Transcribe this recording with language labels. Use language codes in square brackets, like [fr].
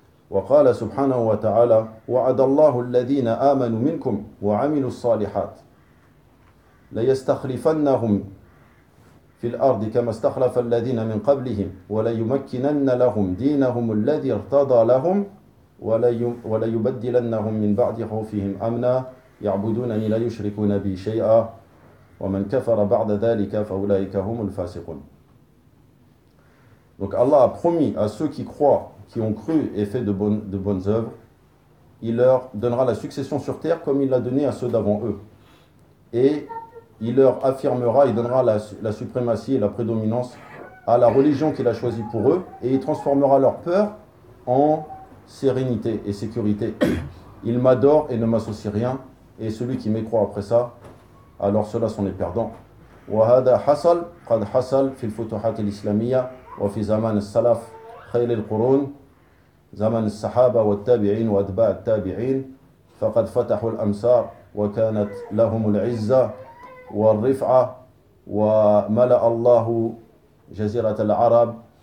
[ar] وقال سبحانه وتعالى وعد الله الذين آمنوا منكم وعملوا الصالحات ليستخلفنهم في الأرض كما استخلف الذين من قبلهم وليمكنن لهم دينهم الذي ارتضى لهم وليبدلنهم من بعد خوفهم أمنا يعبدونني لا يشركون بي شيئا ومن كفر بعد ذلك فأولئك هم الفاسقون. [fr] Donc Allah a promis à ceux qui croient, qui ont cru et fait de bonnes œuvres, il leur donnera la succession sur terre comme il l'a donné à ceux d'avant eux. Et il leur affirmera et donnera la suprématie et la prédominance à la religion qu'il a choisie pour eux, et il transformera leur peur en sérénité et sécurité. Il m'adore et ne m'associe rien, et celui qui m'écroit après ça, alors ceux-là sont les perdants. [ar] « Wa hada hasal, qad hasal fil futuhat al-islamiyya wa fi zaman al-salaf » خير القرون زمن الصحابة والتابعين وأتباع التابعين فقد فتحوا الأمصار وكانت لهم العزة والرفعة وملأ الله جزيرة العرب